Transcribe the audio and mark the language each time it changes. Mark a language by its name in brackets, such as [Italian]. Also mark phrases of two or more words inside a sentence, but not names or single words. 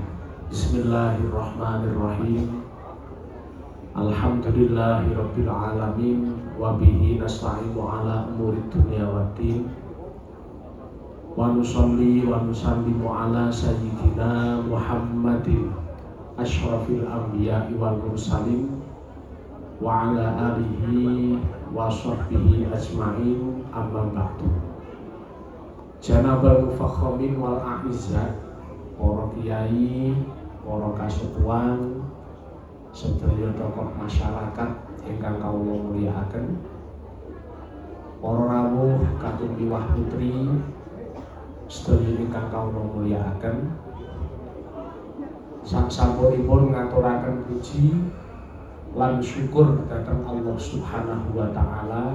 [Arabic] بسم الله الرحمن الرحيم. الحمد لله رب العالمين وبه نستعين على أمور الدنيا والدين. ونصلي ونسلم على سيدنا محمد أشرف الأنبياء والمرسلين وعلى آله وصحبه أجمعين، أما بعد. جناب المفخمين والأعزة, [Javanese] para kiai, para kasepuhan, sedaya tokoh masyarakat ingkang kawula mulyakaken, para rawuh katumiwah putri sedaya ingkang kawula mulyakaken, sasampunipun ngaturaken puji lan syukur dhateng [Arabic] الله سبحانه وتعالى.